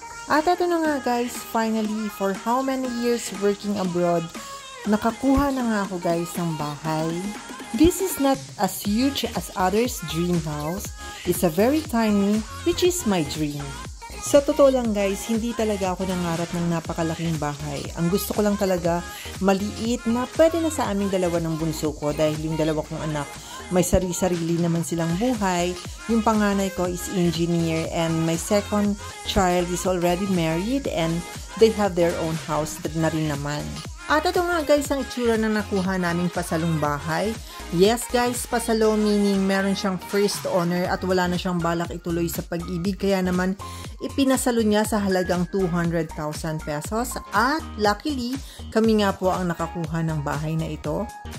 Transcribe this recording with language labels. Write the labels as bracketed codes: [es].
[tl] At ito na nga guys, [en] finally, for how many years working abroad, [tl] nakakuha na nga ako guys ng bahay. [en] This is not as huge as others' dream house. It's a very tiny, which is my dream. [tl] Sa totoo lang guys, hindi talaga ako nangarap ng napakalaking bahay. Ang gusto ko lang talaga, maliit na pwede na sa aming dalawa ng bunso ko dahil yung dalawa kong anak, may sarili-sarili naman silang buhay. Yung panganay ko [en] is engineer and my second child is already married and they have their own house [tl] na rin naman. At ito nga guys ang itsura na nakuha naming pasalong bahay. Yes guys, pasalo meaning meron siyang first owner at wala na siyang balak ituloy sa pag-ibig. Kaya naman ipinasalo niya sa halagang 200,000 pesos. At luckily, kami nga po ang nakakuha ng bahay na ito.